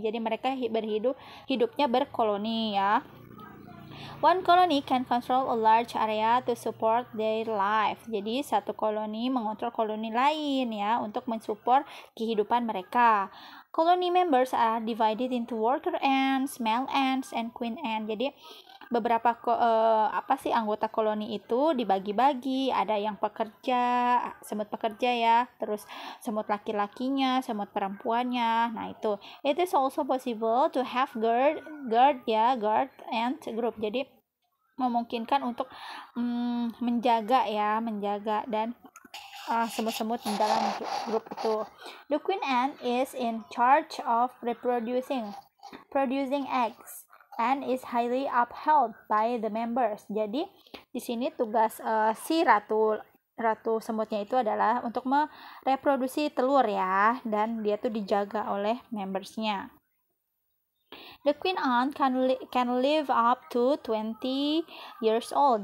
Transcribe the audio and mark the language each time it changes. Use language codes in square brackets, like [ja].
[id] Jadi mereka hidupnya berkoloni ya. [en] One colony can control a large area to support their life. [id] Jadi satu koloni mengontrol koloni lain ya untuk mensupport kehidupan mereka. [en] Colony members are divided into worker ants, male ants, and queen ant. [id] Jadi beberapa anggota koloni itu dibagi-bagi, ada yang pekerja, semut pekerja ya, terus semut laki-lakinya, semut perempuannya. Nah, itu [en] it is also possible to have guard ant group. [id] Jadi memungkinkan untuk menjaga dan semut-semut di dalam grup itu. [en] The queen ant is in charge of producing eggs and is highly upheld by the members. [id] Jadi di sini tugas si ratu semutnya itu adalah untuk mereproduksi telur ya, dan dia tuh dijaga oleh membersnya. [en] The queen ant can live up to 20 years old.